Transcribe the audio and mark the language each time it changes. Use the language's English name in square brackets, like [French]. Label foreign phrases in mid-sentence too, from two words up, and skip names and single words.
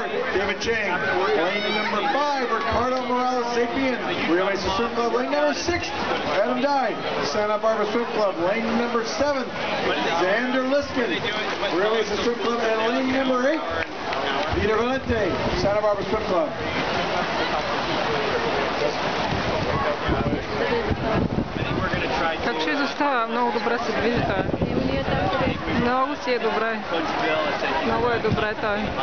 [English] David Chang, lane number 5. Ricardo Morales Sapien, Rio Mesa Swim Club, lane number 6. Adam Dye, Santa Barbara Swim Club, lane number 7. Xander Liskin, Rio Mesa Swim Club, and lane number 8. Peter Valente, Santa Barbara Swim Club. [Bulgarian] Как ще застава? Много добре се движи той. Много си е добре. Много е добре той.